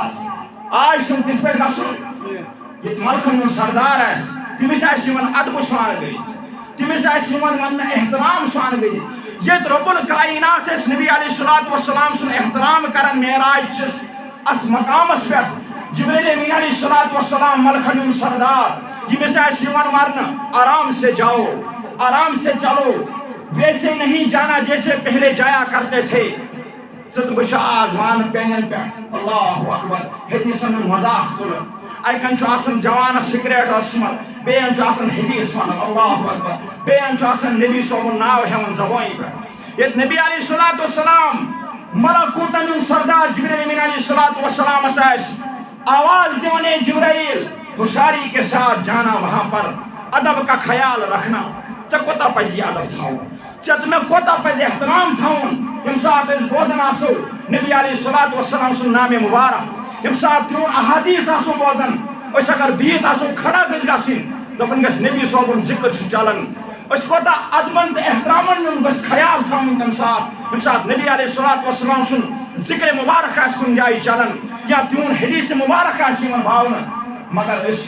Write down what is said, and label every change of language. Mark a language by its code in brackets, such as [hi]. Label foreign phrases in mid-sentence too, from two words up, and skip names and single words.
[ks] آز چھُنہٕ تِتھ پٲٹھۍ گژھُن ییٚتہِ ملکن ہُنٛد سردار آسہِ تٔمِس آسہِ یِوان ادبہٕ سان گٔژھِتھ تٔمِس آسہِ یِوان وننہٕ احترام سان گٔژھِتھ ییٚتہِ [ar] رۄب الکائنات [ks] ٲسۍ نبی [ar] علیہ الصلوۃ والسلام [ks] سُنٛد احترام کران معراج چھِس اتھ مقامس پٮ۪ٹھ جبریٖل امیٖن [ar] علیہ الصلوۃ والسلام [ks] ملکن ہُنٛد سردار ییٚمِس آسہِ یِوان ورنہٕ [ur] آرام سے جاؤ آرام سے چلو ویسے نہیں جانا جیسے پہلے جایا کرتے تھے [ks] ژٕ تہٕ بہٕ چھِ آز وانہٕ پٮ۪نٮ۪ن پٮ۪ٹھ [ar] اللہ اکبر [ks] حدیثن ہُنٛد مذاق تُلان اکہِ چھُ آسان جوانس سگریٹ ٲسمٕژ بیٚیہِ چھُ آسان حدیث ونان [ar] اللہ اکبر [ks] بیٚیہِ چھُ آسان نبی صٲبُن ناو ہٮ۪وان زبٲنۍ پٮ۪ٹھ ییٚتہِ نبی [ar] علیہ الصلوۃ والسلام [ks] ملکوٗتن ہُنٛد سردار جبریٖل امیٖن [ar] علیہ الصلوۃ والسلامس [ks] آسہِ آواز دِوان اے [ur] جبرائیل ہوشیاری کے ساتھ جانا وہاں پر ادب کا خیال رکھنا [ks] ژےٚ کوتاہ پزِ یہِ ادب تھاوُن ژےٚ تہٕ مےٚ کوتاہ پزِ احترام تھاوُن ییٚمہِ ساتہٕ أسۍ بوزان آسو نبی [ar] علیہ الصلوۃ والسلام [ks] سُنٛد نامِ مُبارک ییٚمہِ ساتہٕ تِہُنٛد احادیٖث آسو بوزان أسۍ اگر بِہِتھ آسو کھڑا گژھِ گژھٕنۍ دپان گژھِ نبی صٲبُن ذکر چھُ چلان أسۍ کوتاہ ادبن تہٕ احترامن ہُنٛد گژھِ خیال تھاوُن تمہِ ساتہٕ ییٚمہِ ساتہٕ نبی [ar] علیہ الصلوۃ والسلام [ks] سُنٛد ذکر مُبارک آسہِ کُنہِ جایہِ چلان یا تِہُنٛد حدیث مُبارک آسہِ یِوان باونہٕ مگر